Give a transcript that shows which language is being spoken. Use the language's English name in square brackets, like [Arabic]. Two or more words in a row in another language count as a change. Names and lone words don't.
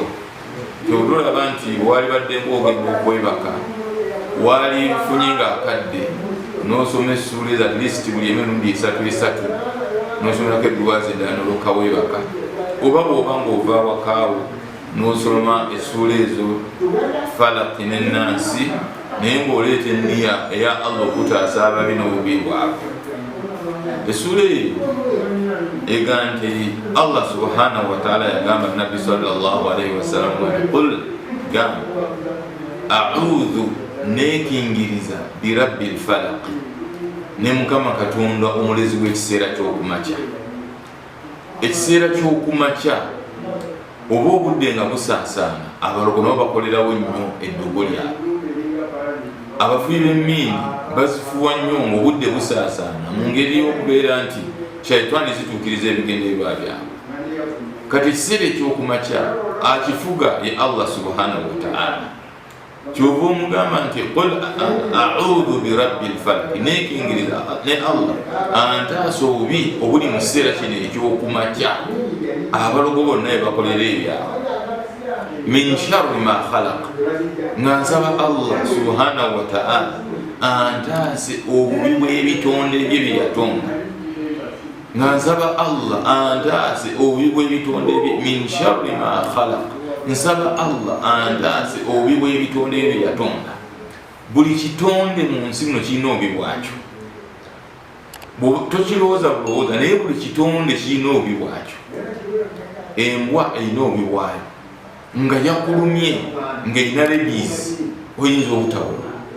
[Ganda] Tolaba nti waali badde ng'ogenda okwebaka, waali funye ng'akadde n'osoma essuula ezo [English] at least [Ganda] buli emirundi 3 n'osomerako eddwaazi eddala n'olyoka weebaka, oba bw'oba ng'ova wakaawo n'osoma essuula ezo Falaq n'Ennaasi, naye ng'oleeta enniya eya Allah okutaasa ababi n'obubi bwabwe. Essuula eyo egaa nti Allah [Arabic] سبحانه وتعالى [Ganda] yagamba Nabbi [Arabic] صلى الله عليه وسلم [Ganda] nti qul gamba a'udhu neekingiriza [Arabic] برب الفلق, [Ganda] ne Mukama Katonda omulezi w'ekiseera ky'okumakya. Ekiseera ky'okumakya oba obudde nga busaasaana, abalogo nabo bakolerawo nnyo eddogo lyabwe. Abafuyi b'emmiini bazifuwa nnyo ng'obudde busaasaana mu ngeri y'okubeera nti shaitani zituukiriza ebigendererwa byabwe. Kati ekiseera ekyokumakya akifuga ye Allah [Arabic] سبحانه وتعالى. [Ganda] Kyova omugamba nti [Arabic] قل أعوذ برب الفلق, [Ganda] neekingiriza ne Allah antaasa obubi obuli mu kiseera kino ekyokumakya. Abalogo bonna bakolera ebyabwe. [Arabic] من شر ما خلق, [Ganda] nga nsaba Allah [Arabic] سبحانه وتعالى [Ganda] antaase obubi bw'ebitonde bye bye yatonda. Nga nsaba Allah antaase obubi bw'ebitonde bye, [Arabic] من شر ما خلق, [Ganda] nsaba Allah antaase obubi bw'ebitonde bye yatonda. Buli kitonde mu nsi muno kirina obubi bwakyo, tokirowooza bulowooza, naye buli kitonde kirina obubi bwakyo. Embwa erina obubi bwayo, nga yakulumye ng'erina rabies oyinza obutawona.